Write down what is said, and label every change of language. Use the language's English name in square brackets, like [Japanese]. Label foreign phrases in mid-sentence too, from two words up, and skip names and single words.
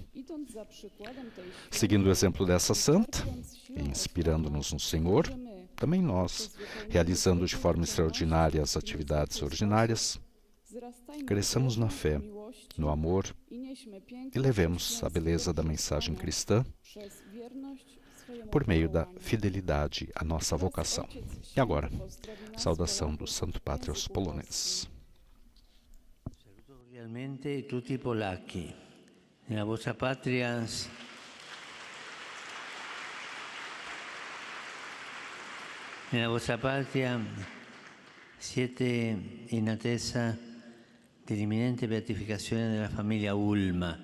[Portuguese] Seguindo o exemplo dessa santa e inspirando-nos no Senhor, também nós, realizando de forma extraordinária as atividades ordinárias, cresçamos na fé, no amor e levemos a beleza da mensagem cristã por meio da fidelidade à nossa vocação. E agora, saudação do Santo Padre aos poloneses. [Italian] Saluto cordialmente tutti i polacchi. Nella vostra patria siete in attesa dell'imminente beatificazione della famiglia Ulma.